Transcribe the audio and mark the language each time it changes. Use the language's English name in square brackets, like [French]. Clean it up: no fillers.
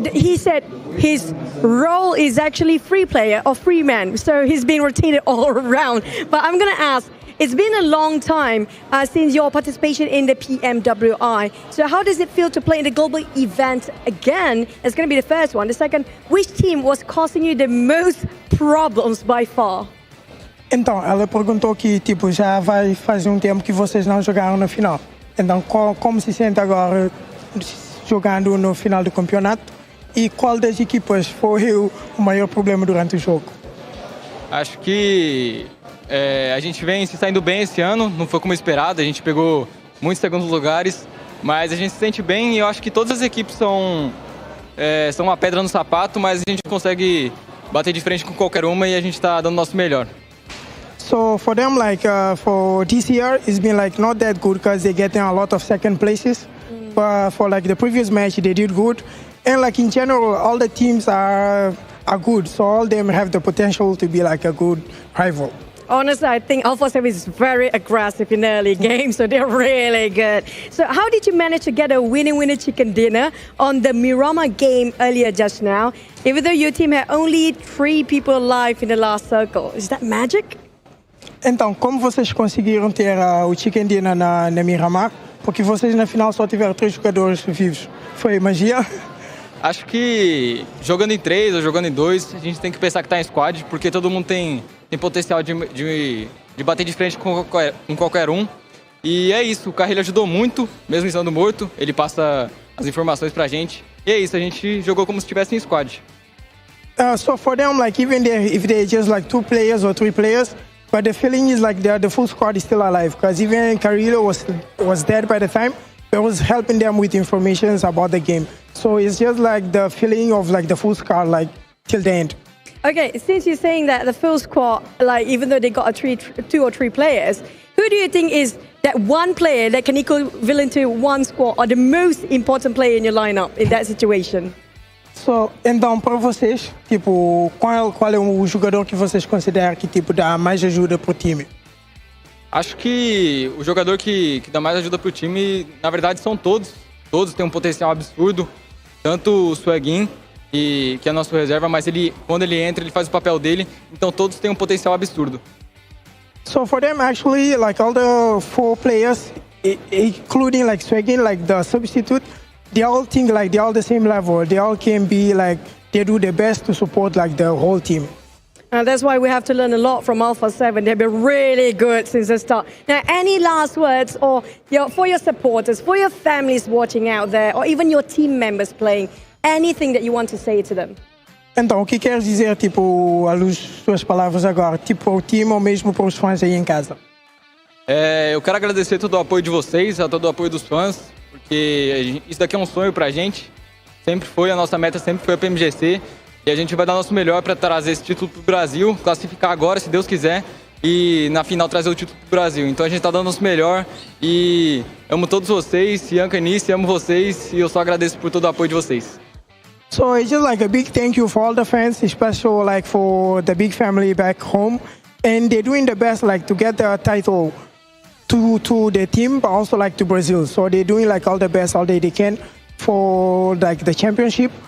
[English] He said his role is actually free player or free man, so he's been rotated all around. But I'm going to ask. It's been a long time since your participation in the PMWI. So how does it feel to play in the global event again? It's going to be the first one. The second, which team was causing you the most problems by far? [Portuguese] Então, ela perguntou que tipo já vai fazer tempo que vocês não jogaram na final. Então, como se sente agora jogando no final do campeonato? E qual das equipas foi o maior problema durante o jogo? Acho que a gente vem se saindo bem esse ano, não foi como esperado, a gente pegou muitos segundos lugares, mas a gente se sente bem e eu acho que todas as equipes são uma pedra no sapato, mas a gente consegue bater de frente com qualquer uma e a gente está dando o nosso melhor. [English] So for them, like for this year, it's been like not that good because they're getting a lot of second places. But for like the previous match, they did good, and like in general, all the teams are good. So all of them have the potential to be like a good rival. Honestly, I think Alpha 7 is very aggressive in the early game, so they're really good. So how did you manage to get a winner chicken dinner on the Miramar game earlier just now, even though your team had only 3 people alive in the last circle? Is that magic? [Portuguese] Então, como vocês conseguiram ter o chicken dinner na Miramar? Porque vocês na final só tiveram 3 jogadores vivos. Foi magia? Acho que jogando em 3 ou jogando em 2, a gente tem que pensar que tá em squad, porque todo mundo tem potencial de bater de frente com qualquer um. E é isso, o Carrilho ajudou muito, mesmo estando morto, ele passa as informações pra gente. E é isso, a gente jogou como se estivesse em squad. [English] So for them, like even if they're just like 2 players or 3 players, but the feeling is like the full squad is still alive, because even Carrillo was dead by the time. It was helping them with information about the game. So it's just like the feeling of like the full squad, like till the end. Okay, since you're saying that the full squad, like even though they got 2 or 3 players, who do you think is that one player that can equivalent to one squad or the most important player in your lineup in that situation? [Portuguese] So, então, para vocês, tipo, qual é o jogador que vocês consideram que tipo dá mais ajuda pro time? Acho que o jogador que dá mais ajuda pro time, na verdade, são todos. Todos têm um potencial absurdo. Tanto o Sueguin, que é nosso reserva, mas quando ele entra, ele faz o papel dele. Então todos têm um potencial absurdo. [English] So for them, actually, like all the 4 players, including like Sueguin, like the substitute, they all think like they're all the same level. They all can be like, they do their best to support like the whole team. And that's why we have to learn a lot from Alpha 7. They've been really good since the start. Now, any last words or for your supporters, for your families watching out there, or even your team members playing, anything that you want to say to them? [Portuguese] Então, o que queres dizer, tipo, à luz das suas palavras agora, tipo ao time ou mesmo para os fãs aí em casa? Eu quero agradecer todo o apoio de vocês, a todo o apoio dos fãs, porque isso daqui é um sonho pra gente. Sempre foi, a nossa meta sempre foi a PMGC. E a gente vai dar nosso melhor para trazer esse título pro Brasil, classificar agora, se Deus quiser, e na final trazer o título pro Brasil. Então a gente tá dando nosso melhor e amo todos vocês, Ianca e Nice, amo vocês e eu só agradeço por todo o apoio de vocês. [English] So it's just like a big thank you for all the fans, especially like for the big family back home. And they're doing the best like to get the title to the team, but also like to Brazil. So they're doing like all the best all they can for like the championship.